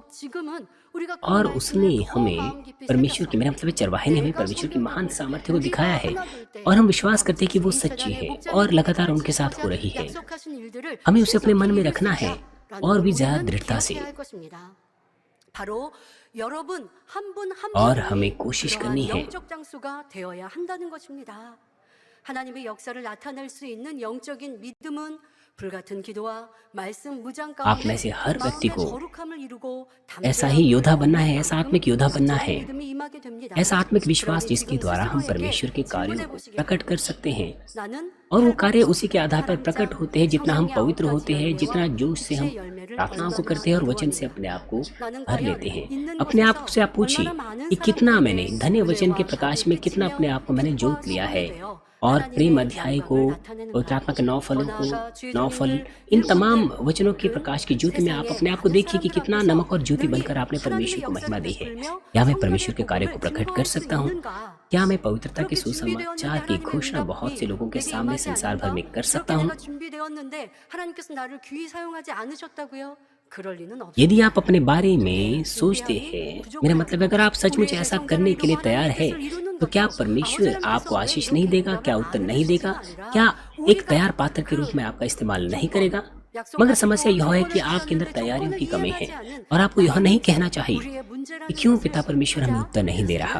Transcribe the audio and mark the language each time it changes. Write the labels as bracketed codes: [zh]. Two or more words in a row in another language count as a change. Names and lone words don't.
[hi] और उसने हमें परमेश्वर की, मेरा मतलब चरवाहे ने हमें परमेश्वर की महान सामर्थ्य को दिखाया है और हम विश्वास करते हैं कि वो सच्ची है और लगातार उनके साथ हो रही है। हमें उसे अपने मन में रखना है और भी ज्यादा दृढ़ता से, और हमें कोशिश करनी है [ko] 하나님의 역사를 나타낼 수 있는 영적인 믿음은 불같은 기도와 말씀 무장 [hi] आप में [ko] 가운데 [hi] से हर व्यक्ति [ko] 마음의 [hi] को [ko] 거룩함을 이루고 [hi] ऐसा ही योद्धा बनना है, ऐसा [ko] 담대함과 [hi] आत्मिक योद्धा बनना है, [ko] 믿음이 임하게 됩니다. [hi] ऐसा आत्मिक विश्वास [ko] 그러니 [hi] जिसके [ko] 지금 [hi] द्वारा हम [ko] 스스로에게 [hi] परमेश्वर के कार्यों [ko] 질문해 [hi] को [ko] 보시기 [hi] प्रकट कर [ko] 바랍니다. [hi] सकते हैं [ko] 나는 [hi] और वो कार्य [ko] 팔복수, [hi] उसी के आधार पर प्रकट होते हैं जितना हम [ko] 성령의 [hi] पवित्र [ko] 아홉 [hi] होते [ko] 가지 [hi] हैं, जितना [ko] 열매와 [hi] जोश से हम [ko] 빛의 열매를 [hi] प्रार्थनाओं को [ko] 얼마나 [hi] करते हैं और वचन से [ko] 기도합니다. [hi] अपने आप को [ko] 나는 [hi] भर [ko] 과연 [hi] लेते हैं। [ko] 있는 [hi] अपने आप [ko] 곳에서 [hi] से आप पूछिए [ko] 얼마나 많은 [hi] कि कितना [ko] 사람들에게 [hi] मैंने धन्य वचन के [ko] 은혜와 [hi] प्रकाश [ko] 답을 [hi] में कितना [ko] 비치며 [hi] अपने आप को मैंने जोत [ko] 빛과 [hi] लिया है [ko] 소금이 되어 [hi] और प्रेम [ko] 하나님의 [hi] अध्याय को [ko] 영광을 나타내는가? [hi] पवित्र आत्मा के 9 फलों [ko] 더 [hi] को [ko] 나아가 주의 [hi] 9 फल [ko] 종들 [hi] इन तमाम [ko] 일꾼들 [hi] वचनों के [ko] 그 [hi] प्रकाश की ज्योति में आप [ko] 세상의 [hi] अपने आप को [ko] 많은 [hi] देखिए कि [ko] 사람들 [hi] कितना [ko] 앞에서 [hi] नमक और ज्योति [ko] 능히 [hi] बनकर आपने परमेश्वर [ko] 하나님의 [hi] को महिमा [ko] 역사를 [hi] दी है। [ko] 베풀며 [hi] क्या मैं [ko] 성령의 [hi] परमेश्वर के कार्य को [ko] 복음을 [hi] प्रकट कर [ko] 증거할 수 [hi] सकता हूँ? [ko] 있는가? [hi] क्या मैं पवित्रता के [ko] 그렇게 [hi] सुसमाचार [ko] 준비되었는데 [hi] की [ko] 하나님의 [hi] घोषणा बहुत से [ko] 응답이 [hi] लोगों के [ko] 내게 [hi] सामने [ko] 임하지 [hi] संसार भर [ko] 않는가? [hi] में कर सकता [ko] 그렇게 [hi] हूँ? [ko] 내가 준비되었는데 하나님께서 나를 귀히 사용하지 않으셨다고요? 그럴 리는 [hi] यदि [ko] 없습니다. [hi] आप अपने बारे में सोचते हैं, मेरा मतलब है अगर आप सचमुच ऐसा करने के लिए तैयार है तो क्या परमेश्वर आपको आशीष नहीं देगा? क्या उत्तर नहीं देगा? क्या एक तैयार पात्र के रूप में आपका इस्तेमाल नहीं करेगा? मगर समस्या यह है कि आपके अंदर तैयारियों की कमी है और आपको यह नहीं कहना चाहिए कि क्यों पिता परमेश्वर हमें उत्तर नहीं दे रहा।